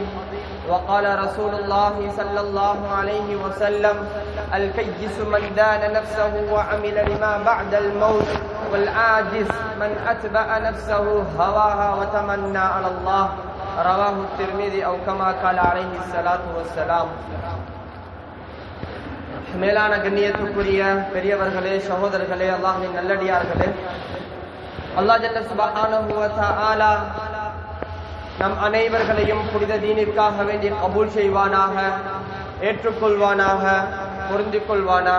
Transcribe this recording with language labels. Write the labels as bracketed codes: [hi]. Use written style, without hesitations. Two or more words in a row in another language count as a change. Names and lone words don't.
[ar] وقال رسول الله صلى الله عليه وسلم الكيس من دان نفسه وعمل لما بعد الموت والعاجز من أتبع نفسه هواها وتمنى على الله. رواه الترمذي أو كما قال عليه الصلاة والسلام. [ta] மேலான கண்ணியத்துக்குரிய பெரியவர்களே, சகோதரர்களே, அல்லாஹ்வின் நல்லடியார்களே, [ar] الله جل سبحانه وتعالى [ta] நம் அனைவர்களையும் புனித தீனிற்காக வேண்டி கபூல் செய்வானாக, ஏற்றுக்கொள்வானாக, பொருந்திக் கொள்வானாக.